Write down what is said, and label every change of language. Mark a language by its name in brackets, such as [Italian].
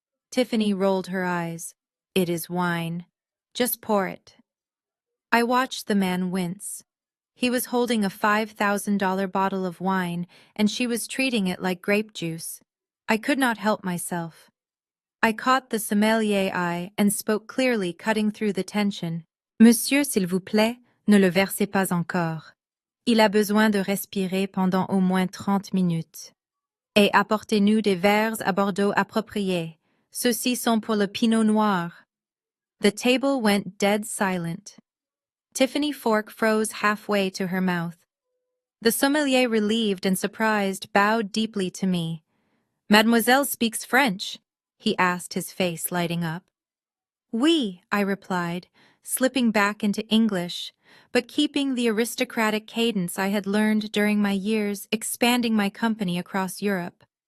[English] Tiffany rolled her eyes. It is wine. Just pour it. I watched the man wince. He was holding a $5,000 bottle of wine, and she was treating it like grape juice. I could not help myself. I caught the sommelier's eye and spoke clearly, cutting through the tension. [French] Monsieur, s'il vous plaît, ne le versez pas encore. Il a besoin de respirer pendant au moins 30 minutes. Et apportez-nous des verres à Bordeaux appropriés. Ceux-ci sont pour le Pinot Noir. [English] The table went dead silent. Tiffany fork froze halfway to her mouth. The sommelier, relieved and surprised, bowed deeply to me. Mademoiselle speaks French, he asked, his face lighting up. [French] Oui, [English] I replied, slipping back into English, but keeping the aristocratic cadence I had learned during my years expanding my company across Europe.